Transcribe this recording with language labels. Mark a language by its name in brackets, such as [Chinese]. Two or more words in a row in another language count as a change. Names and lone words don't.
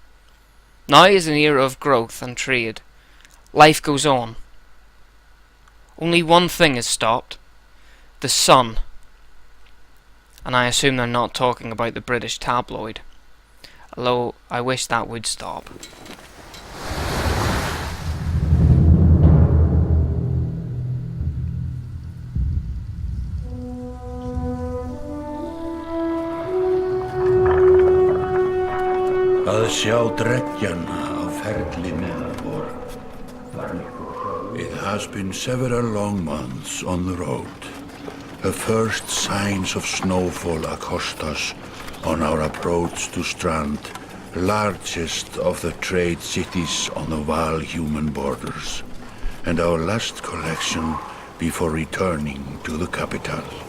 [English] Now is an era of growth and trade. Life goes on. Only one thing is stopped. The sun. And I assume they're not talking about the British tabloid. Although, I wish that would stop. [Icelandic] Að sjá dreggjana á ferli neðanbor. [English] It has been several long months on the road. The first signs of snowfall accost us on our approach to Strand, largest of the trade cities on the Val-human borders, and our last collection before returning to the capital.